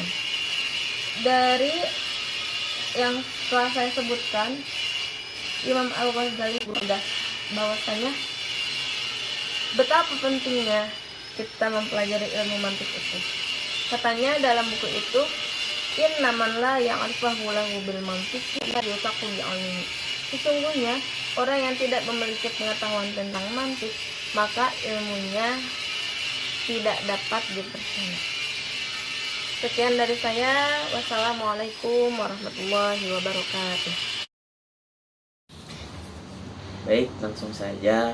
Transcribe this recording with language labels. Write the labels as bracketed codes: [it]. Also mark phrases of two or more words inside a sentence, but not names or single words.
[id] Dari yang telah saya sebutkan, Imam Al-Ghazali berudah bahwasanya betapa pentingnya kita mempelajari ilmu mantik itu. Katanya dalam buku itu, [ar] إن من لا يعرفه له بالمنطق لا يوثق بعلمي. [id] Sesungguhnya orang yang tidak memiliki pengetahuan tentang mantik, maka ilmunya tidak dapat dipercaya. Sekian dari saya. [ar] والسلام عليكم ورحمة الله وبركاته. [id] Baik, langsung saja.